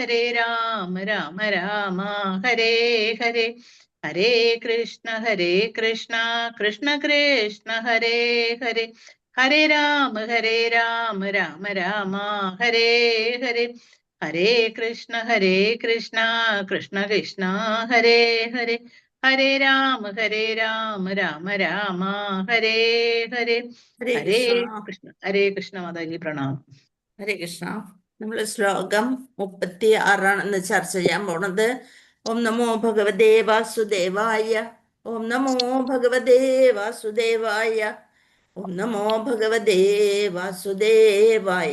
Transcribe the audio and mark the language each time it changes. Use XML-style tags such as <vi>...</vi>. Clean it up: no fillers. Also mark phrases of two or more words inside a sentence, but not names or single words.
<sa>രാമ രാമ ഹരേ ഹരേ ഹരേ കൃഷ്ണ കൃഷ്ണ കൃഷ്ണ ഹരേ ഹരേ ഹരേ രാമ രാമ രാമ ഹരേ ഹരേ ഹരേ കൃഷ്ണ കൃഷ്ണ കൃഷ്ണ ഹരേ ഹരേ ഹരേ രാമ രാമ രാമ ഹരേ ഹരേ ഹരേ കൃഷ്ണ</sa> <ml>മാതാജി പ്രണാമം.</ml> <sa>ഹരേ കൃഷ്ണ.</sa> <ml>നമ്മൾ ശ്ലോകം 36 ചർച്ച ചെയ്യാൻ പോണത്.</ml> <sa>ഓം നമോ ഭഗവതേ വാസുദേവായ. ഓം നമോ ഭഗവതേ വാസുദേവായ. ഓം നമോ ഭഗവതേ വാസുദേവായ.</sa>